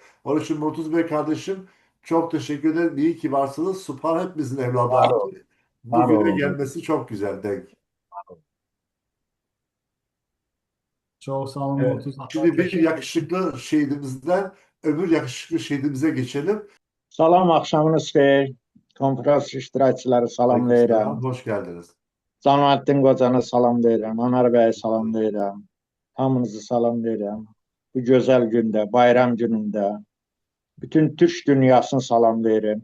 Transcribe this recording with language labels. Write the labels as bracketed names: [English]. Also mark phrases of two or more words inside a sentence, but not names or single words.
[Turkish] Onun için Murtuz Bey kardeşim çok teşekkür ederim. İyi ki varsınız. Süper hepimizin evladı var artık. olun. Var Bugüne olun. gelmesi çok güzel denk. Çok sağ olun Evet. Murtuz. Şimdi bir yakışıklı şehidimizden öbür yakışıklı şehidimize geçelim. [Azerbaijani] Salam, axşamınız xeyir. Konferans iştirakçıları salamlayıram. [Turkish] Aleykümselam, hoş geldiniz. [Azerbaijani] Cəmaləddin Qocanı salamlayıram. Anar bəyi salamlayıram. Hamınızı salamlayıram. Bu gözəl gündə, bayram günündə bütün Türk dünyasını salamlayıram.